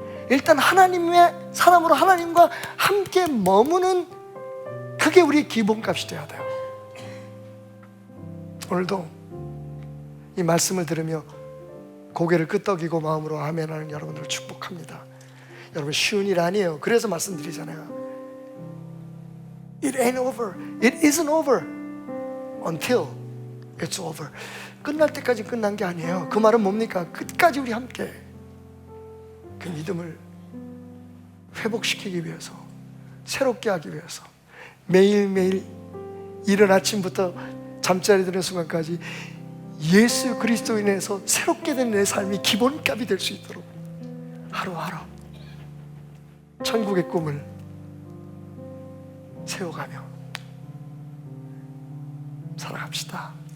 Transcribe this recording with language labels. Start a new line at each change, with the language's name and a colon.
Korean: 일단 하나님의 사람으로 하나님과 함께 머무는 그게 우리의 기본값이 돼야 돼요. 오늘도 이 말씀을 들으며 고개를 끄덕이고 마음으로 아멘하는 여러분들을 축복합니다. 여러분 쉬운 일 아니에요. 그래서 말씀드리잖아요.
English: It ain't over. It isn't over until it's over.
Korean: 끝날 때까지 끝난 게 아니에요. 그 말은 뭡니까? 끝까지 우리 함께 그 믿음을 회복시키기 위해서, 새롭게 하기 위해서 매일매일 이른 아침부터 잠자리 드는 순간까지 예수 그리스도인에서 새롭게 된 내 삶이 기본값이 될 수 있도록 하루하루 천국의 꿈을 세워가며 살아갑시다.